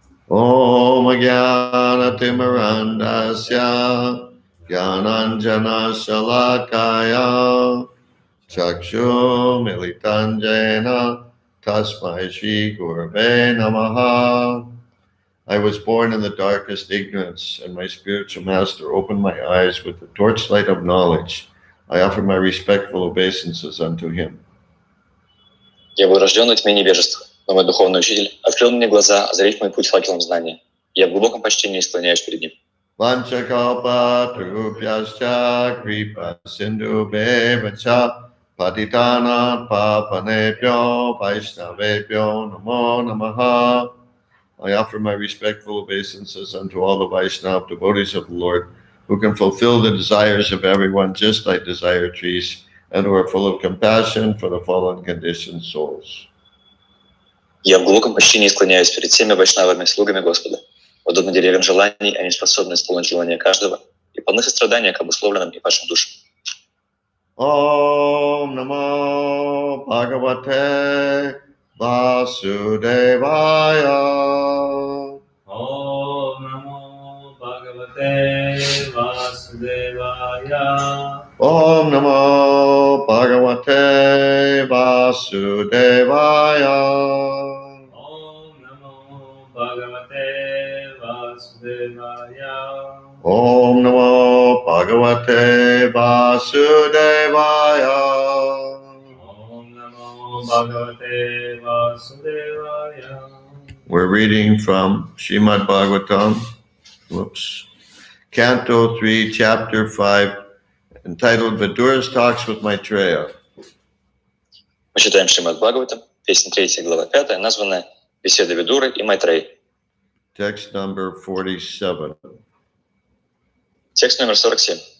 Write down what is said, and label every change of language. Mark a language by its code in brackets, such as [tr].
[sa] Om Jnanatimirandasya Jnananjana Shalakaya Chakshu Militanjena Tasmai Shri Gurave Namaha. [en] I was born in the darkest ignorance, and my spiritual master opened my eyes with the torchlight of knowledge. I offer my respectful obeisances unto him. [ru] Я был рожден в тьме невежества, но мой духовный учитель открыл мне глаза, озарив мой путь факелом знания. Я в глубоком почтении склоняюсь перед ним. [sa] Vanchakalpa Trupyascha Kripa Sindhu Bevacha Patitana Papanebhyo Vaishnavebhyo Namo Namaha. [en] I offer my respectful obeisances unto all the Vaishnava devotees of the Lord, who can fulfill the desires of everyone just like desire trees, and who are full of compassion for the fallen conditioned souls. [ru] Я в глубоком почтении склоняюсь перед всеми вайшнавами, слугами Господа. Подобно деревьям желаний, они способны исполнить желания каждого и полны сострадания к обусловленным и падшим душам. [sa] Om Namo Bhagavate Vasudevaya. Om Namo Bhagavate Vasudevaya. Om Namo Bhagavate Vasudevaya. Om Namo Bhagavate Vasudevaya. Om Namo Bhagavate Vasudevaya. Om Namo Bhagavate Vasudevaya. [en] We're reading from Srimad Bhagavatam, Canto 3, Chapter 5, entitled Vidura's Talks with Maitreya. [ru] Мы читаем Шримад Бхагаватам, песня 3, глава 5, названная «Беседа Видуры и Майтреи». [en] Text number 47. [ru] Текст номер 47.